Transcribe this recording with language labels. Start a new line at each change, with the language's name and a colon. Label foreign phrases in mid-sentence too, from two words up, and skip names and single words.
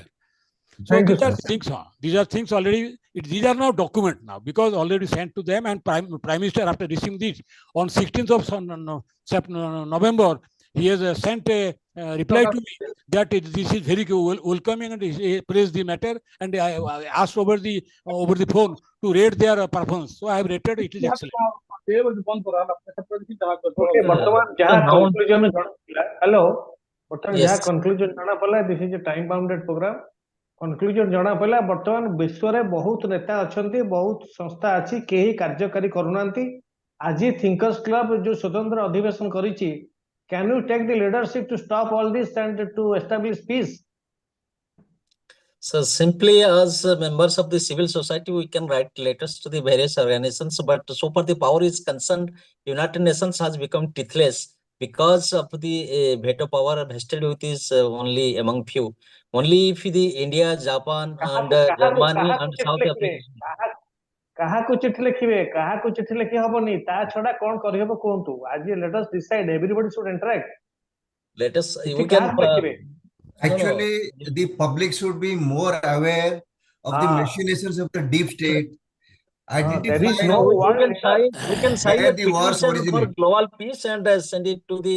English: So these are things already. These are now document now because already sent to them, and Prime Minister after receiving this on 16th of November, he has sent a reply to me that this is very welcoming, and he praised the matter, and I asked over the phone to rate their performance. So I have rated it is excellent.
Odia: Okay, ବର୍ତ୍ତମାନ ଯାହା
English: conclusion hello,
Odia: ବର୍ତ୍ତମାନ ଯାହା conclusion ଜଣା ପଡିଲା,
English: this is a time bounded program.
Odia: Conclusion ଜଣା ପଡିଲା, ବର୍ତ୍ତମାନ ବିଶ୍ୱରେ ବହୁତ ନେତା ଅଛନ୍ତି, ବହୁତ ସଂସ୍ଥା ଅଛି, କେହି କାର୍ଯ୍ୟକାରୀ କରୁନାହାନ୍ତି. ଆଜି
English: thinkers club
Odia: ଯୋଉ ସ୍ୱତନ୍ତ୍ର ଅଧିବେଶନ କରିଛି,
English: can you take the leadership to stop all this and to establish peace? So simply as members of the civil society, we can write letters to the various organizations, but so far the power is concerned, United Nations has become teethless because of the veto power vested with is only among few. Only if the India, Japan and Germany and South Africa.
Odia: କାହାକୁ ଚିଠି ଲେଖିବେ, କାହାକୁ ଚିଠି ଲେଖି ହବନି, ତା ଛଡା କଣ କରିହବ କୁହନ୍ତୁ?
English: ଆଜି let us decide, everybody should interact. Let us, we can actually the public should be more aware of the machinations of the deep state. There is no we can sign a petition for global peace and send it to the